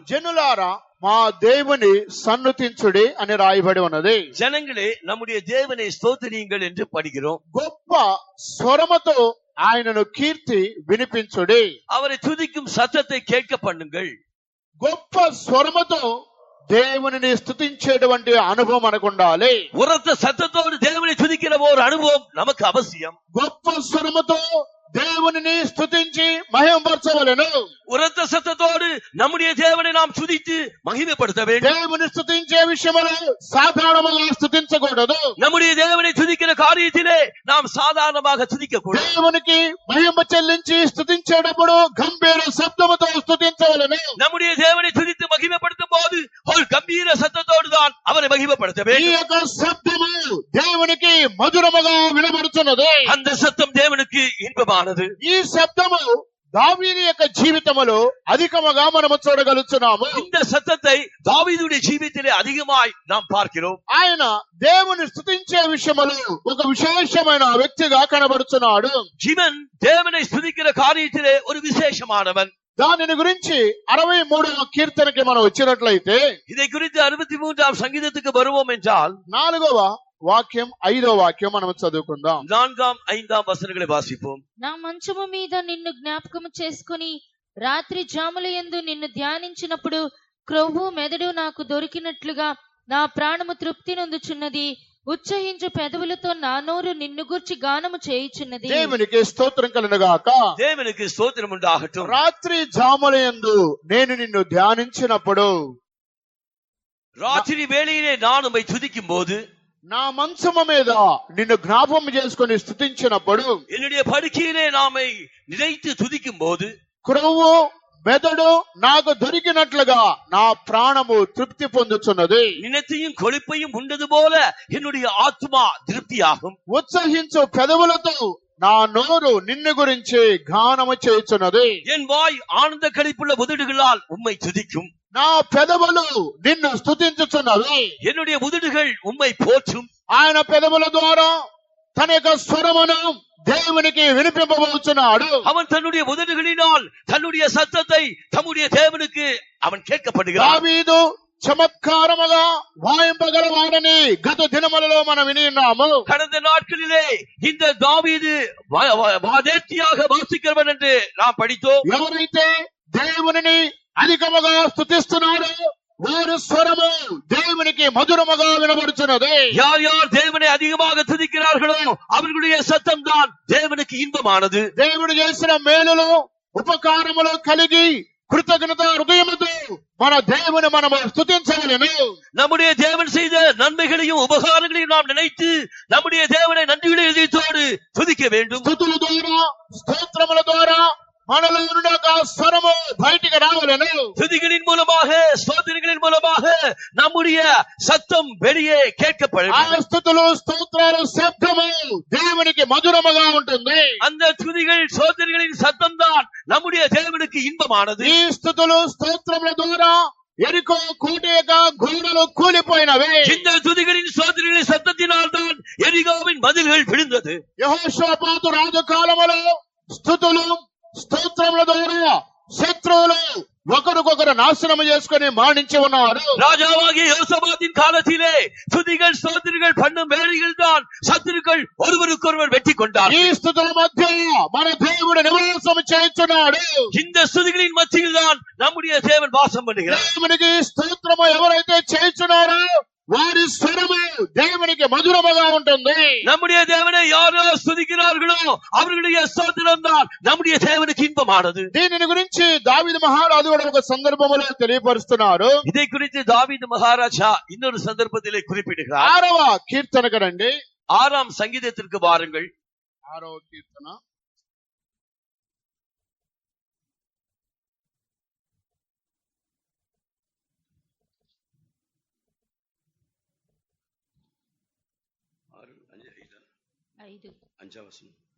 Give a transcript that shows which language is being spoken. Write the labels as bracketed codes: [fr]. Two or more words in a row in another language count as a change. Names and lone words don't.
[te] జనులారా మా దేవుని సన్నుతించుడి అని రాయబడి ఉన్నది. [ta] ஜனங்களே, நம்முடைய தேவனை ஸ்தோத்திரியுங்கள் என்று படிக்கிறோம். [te] గొప్ప స్వరముతో ఆయనను కీర్తి వినిపించుడి. [ta] அவரை துதிக்கும் சத்தத்தை கேட்க பண்ணுங்கள். [te] గొప్ప స్వరముతో దేవునిని స్తుతించేటువంటి అనుభవం మనకు ఉండాలి. [ta] உரத்த சத்தத்தோடு தேவனை துதிக்கிற ஒரு அனுபவம் நமக்கு அவசியம். [te] గొప్ప స్వరముతో దేవునిని స్తుతించి మహిమపరచవలెను. [ta] உரத்த சத்தத்தோடு நம்முடைய தேவனை நாம் துதித்து மகிமைப்படுத்த வேண்டும். [te] దేవుని స్తుతించే విషయంలో సాధారణంగా స్తుతించకూడదు. [ta] நம்முடைய தேவனை துதிக்கிற காரியத்திலே நாம் சாதாரணமாக துதிக்க கூடாது. [te] దేవునికి మహిమ చెల్లించి స్తుతించేటప్పుడు గంభీర శబ్దముతో స్తుతించవలెను. [ta] நம்முடைய தேவனை துதித்து மகிமைப்படுத்தும் போது ஒரு கம்பீர சத்தத்தோடு தான் அவரை மகிமைப்படுத்த [te] ఈ [ta] வேண்டும். [te] యొక్క శబ్దము దేవునికి మధురముగా వినబడుతున్నది. [ta] அந்த சத்தம் தேவனுக்கு இன்பமானது. [te] ఈ శబ్దము దావీదు యొక్క జీవితములో అధికముగా మనము చూడగలుగుతున్నాము. [ta] இந்த சத்தத்தை தாவீதுடைய ஜீவித்திலே அதிகமாய் நாம் பார்க்கிறோம். [te] ఆయన దేవుని స్తుతించే విషయములో ఒక విశేషమైన వ్యక్తిగా కనబడుతున్నాడు. [ta] ஜீவன் தேவனை ஸ்துதிக்கிற காரியத்திலே ஒரு விசேஷமானவன். [te] దానిని గురించి 63వ కీర్తనకి మనం వచ్చినట్లయితే [ta] இதை குறித்து 63ஆம் சங்கீதத்துக்கு வருவோம் என்றால் [te] 4వ వాక్యం 5వ వాక్యం మనం చదువుకుందాం. [ta] 4ஆம் 5ஆம் வசனங்களை வாசிப்போம். [te] నా మంచము మీద నిన్ను జ్ఞాపకము చేసుకుని రాత్రి జాముల యందు నిన్ను ధ్యానించినప్పుడు క్రొవ్వు మెదడు నాకు దొరికినట్లుగా నా ప్రాణము తృప్తి నొందుచున్నది. ఉచ్చహించు పెదవులతో నా నోరు నిన్ను గూర్చి గానము చేయుచున్నది. దేవునికి స్తోత్రం కలుగుగాక. [ta] தேவனுக்கு ஸ்தோத்திரம் உண்டாகட்டும். [te] రాత్రి జాములయందు నేను నిన్ను ధ్యానించినప్పుడు, [ta] ராத்திரி வேளையிலே நான் உம்மை துதிக்கும் போது, [te] నా మంచము మీద నిన్ను జ్ఞాపకం చేసుకొని స్తుతించినప్పుడు, [ta] என்னுடைய படுக்கையிலே நாமை நினைத்து துதிக்கும் போது, [te] క్రొవ్వు మెదడు నాకు దొరికినట్లుగా నా ప్రాణము తృప్తి పొందుచున్నది. [ta] நினைத்தையும் கொழுப்பையும் உண்டது போல என்னுடைய ஆத்மா திருப்தியாகும். [te] ఉత్సహించు పెదవులతో నా నోరు నిన్ను గురించి గానము చేయుచున్నది. [ta] என் வாய் ஆனந்த களிப்புள்ள உதடுகளால் உம்மை துதிக்கும். [te] నా పెదవులు నిన్ను స్తుతించుచున్నవి. [ta] என்னுடைய உதடுகள் உம்மை போற்றும். [te] ఆయన పెదవుల ద్వారా తన యొక్క స్వరమును దేవునికి వినిపింపబోచున్నాడు. [ta] அவன் தன்னுடைய உதடுகளினால் தன்னுடைய சத்தத்தை தம்முடைய தேவனுக்கு அவன் கேட்கப்படுகிறான். [te] దావీదు చమత్కారముగా వాయింపగలవాడని గత దినములలో మనం విని ఉన్నాము. [ta] கடந்த நாட்களிலே இந்த தாவீது வாதேர்த்தியாக வாசிக்கிறவன் என்று நாம் படித்தோம். [te] ఎవరైతే దేవునిని అధికముగా స్తుతిస్తున్నారో వారి స్వరము దేవునికి మధురముగా వినబడుచున్నది. [ta] யார் யார் தேவனை அதிகமாக துதிக்கிறார்களோ அவர்களுடைய சத்தம் தான் தேவனுக்கு இன்பமானது. [te] దేవుడు చేసిన మేలులు ఉపకారములు కలిగి కృతజ్ఞత హృదయముతో మన దేవుని మనము స్తుతించవలెను. [ta] நம்முடைய தேவன் செய்த நன்மைகளையும் உபகாரங்களையும் நாம் நினைத்து நம்முடைய தேவனை நன்றியுள்ள இதயத்தோடு துதிக்க வேண்டும். [te] స్తుతుల ద్వారా స్తోత్రముల ద్వారా మనలో ఉన్న స్వరము బయటికి రావలెను. [ta] துதிகளின் மூலமாக ஸ்தோத்திரங்களின் மூலமாக நம்முடைய சத்தம் வெளியே கேட்கப்படும். [te] ఆ స్తుతులు స్తోత్రాలు శబ్దము దేవునికి మధురముగా ఉంటుంది. [ta] அந்த துதிகள் ஸ்தோத்திரங்களின் சத்தம் தான் நம்முடைய தேவனுக்கு இன்பமானது. [te] ఈ స్తుతులు స్తోత్రముల ద్వారా ఎరికో కోట యొక్క గోడలు కూలిపోయినవి. [ta] இந்த துதிகளின் ஸ்தோத்திரங்களின் சத்தத்தினால் தான் எரிகோவின் மதில்கள் விழுந்தது. [te] యెహోషాపాతు రాజు కాలములో స్తుతులు స్తోత్రముల ద్వారా శత్రువులు ఒకరికొకరు నాశనం చేసుకుని మాణించి ఉన్నారు. [ta] ராஜாவாகிய யோசபாத்தின் காலத்திலே துதிகள் ஸ்தோத்திரங்கள் பண்ணும் வேளைகள் தான் சத்துருக்கள் ஒருவருக்கொருவர் வெற்றி கொண்டார். [te] ఈ స్తుతుల మధ్య మన దేవుడు నివాసం చేయుచున్నాడు. [ta] இந்த ஸ்துதிகளின் மத்தியில் தான் நம்முடைய தேவன் வாசம் பண்ணுகிறார். [te] దేవునికి స్తోత్రము ఎవరైతే చేయుచున్నారో వారి స్వరము దేవునికి మధురముగా ఉంటుంది. [ta] நம்முடைய தேவனை யாரோ ஸ்துதிக்கிறார்களோ அவர்களுடைய ஸ்தோத்திரம் தான் நம்முடைய தேவனுக்கு இன்பமானது. [te] దీనిని గురించి దావీదు మహారాజు కూడా ఒక సందర్భంలో తెలియపరుస్తున్నారు. [ta] இதை குறித்து தாவீது மகாராஜா இன்னொரு சந்தர்ப்பத்திலே குறிப்பிடுகிறார். [te] 6వ కీర్తనకు రండి. [ta] 6ஆம் சங்கீதத்திற்கு வாருங்கள். [te] 6వ కీర్తన 5 వచనం.